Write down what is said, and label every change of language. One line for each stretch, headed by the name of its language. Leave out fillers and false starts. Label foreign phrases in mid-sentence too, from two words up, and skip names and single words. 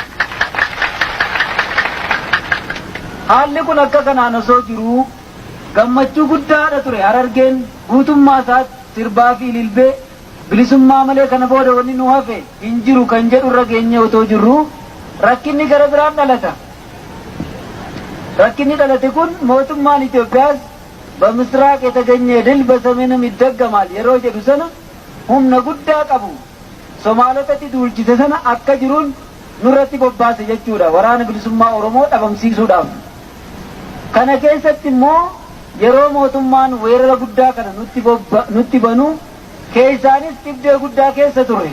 Oromo: Haalli kun akka kanaan osoo jiruu gammachuu guddaadha ture. Harargeen guutummaa isaatti sirbaa fi ililbee bilisummaa malee kana booda wanni nu hafe hin jiru kan jedhu irra geenye otoo jirru rakkinni gara biraan dhalata. rakkinni dhalate kun mootummaan Itoophiyaas
Amharic: በምስራቅ የተገኘ ድል በሰሜንም ይደገማል
Oromo: yeroo jedhu sana humna guddaa qabu Somaalotatti duulchise sana akka jiruun nurratti bobbaase jechuudha waraana bilisummaa Oromoo dhabamsiisuudhaaf. Kana keessatti immoo yeroo mootummaan weerara guddaa kana nutti banu keessaanis dhibdee guddaa keessa ture.